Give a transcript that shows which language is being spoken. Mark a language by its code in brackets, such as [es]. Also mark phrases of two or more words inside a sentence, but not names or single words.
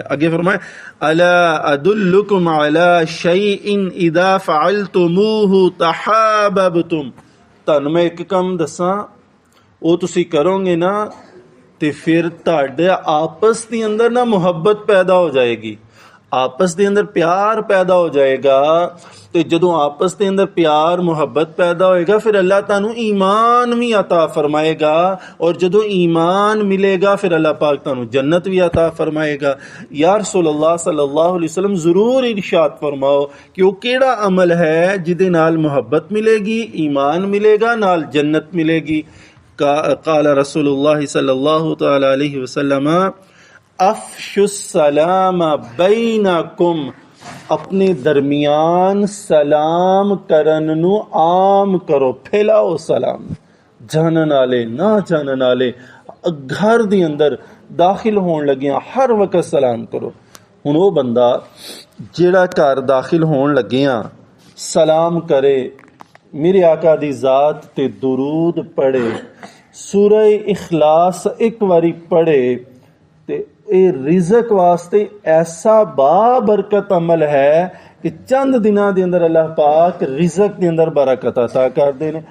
[ar] اگے فرمایا الا ادلکم علی شیء اذا فعلتموه تحاببتم، [pa] تانوں میں ایک کم دساں وہ تسی کرو گے نا تے پھر تہاڈے آپس دے اندر نا محبت پیدا ہو جائے گی، آپس دے اندر پیار پیدا ہو جائے گا. تے جدوں آپس دے اندر پیار محبت پیدا ہوئے گا پھر اللہ تانوں ایمان بھی عطا فرمائے گا، اور جدوں ایمان ملے گا پھر اللہ پاک تانوں جنت بھی عطا فرمائے گا. یا رسول اللہ [ar] صلی اللہ علیہ وسلم [pa] ضرور ارشاد فرماؤ کہ وہ کیڑا عمل ہے جدے نال محبت ملے گی، ایمان ملے گا، نال جنت ملے گی. [ar] قال رسول اللہ صلی اللہ تعالی علیہ وسلم افشوا السلام بینکم، [pa] اپنے درمیان سلام کرن نو عام کرو، پھیلاؤ سلام، جانن والے نہ جانن والے گھر دے اندر داخل ہون لگیاں ہر وقت سلام کرو. ہن وہ بندہ جیڑا گھر داخل ہون لگیاں سلام کرے، میرے آقا دی ذات تے درود پڑھے، سورہ اخلاص ایک واری پڑھے، تے اے رزق واسطے ایسا بابرکت عمل ہے کہ چند دنوں دے اندر اللہ پاک رزق دے اندر برکت عطا کر دے نے.